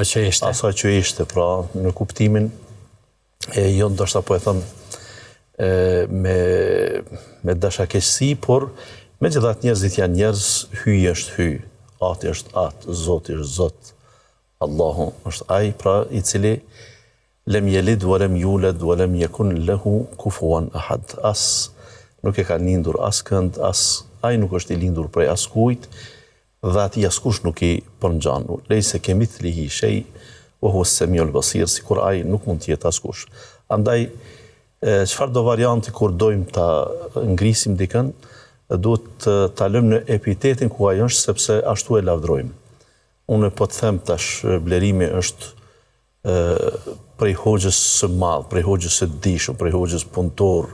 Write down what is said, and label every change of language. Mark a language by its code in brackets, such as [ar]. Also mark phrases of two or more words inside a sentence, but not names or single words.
[sq] që ishte, pra në kuptimin jo ndoshta po e them me dashakeqësi, por megjithatë njerëzit janë njerëz, hyj është hyj, ati është atë, Zoti është Zot, Allahu është ai, pra I cili [ar] لم يلد ولم يولد ولم يكن له كفوا أحد. [sq] As nuk e ka lindur askënd, as ai nuk është I lindur prej askujt, dhe ati askush nuk I përngjan. [ar] ليس كمثله شيء وهو السميع البصير, [sq] sikur ai nuk mund të jetë askush. Andaj çfarë do varianti kur dojmë ta ngrisim dikën, duhet ta lëmë në epitetin ku ai është, sepse ashtu e lavdrojmë. Unë po të them tash blerimi është prej hoxhës së madh, prej hoxhës së dishëm, prej hoxhës punëtor.